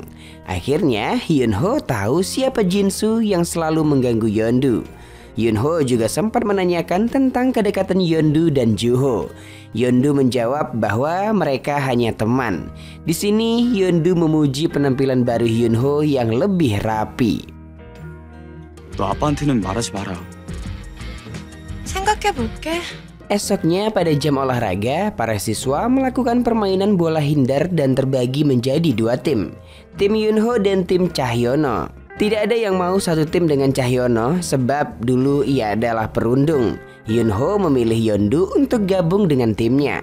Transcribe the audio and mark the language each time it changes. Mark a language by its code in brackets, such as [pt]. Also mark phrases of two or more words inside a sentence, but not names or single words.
[id] Akhirnya Hyunho tahu siapa Jinsu yang selalu mengganggu Yeondu. Hyunho juga sempat menanyakan tentang kedekatan Yeondu dan Juho. Yeondu menjawab bahwa mereka hanya teman. Di sini Yeondu memuji penampilan baru Hyunho yang lebih rapi. [ko] 너 아빠한테는 말하지 마라. 생각해볼게. [id] Esoknya pada jam olahraga, para siswa melakukan permainan bola hindar dan terbagi menjadi dua tim. Tim Yunho dan tim Cahyono. Tidak ada yang mau satu tim dengan Cahyono sebab dulu ia adalah perundung. Yunho memilih Yeondu untuk gabung dengan timnya.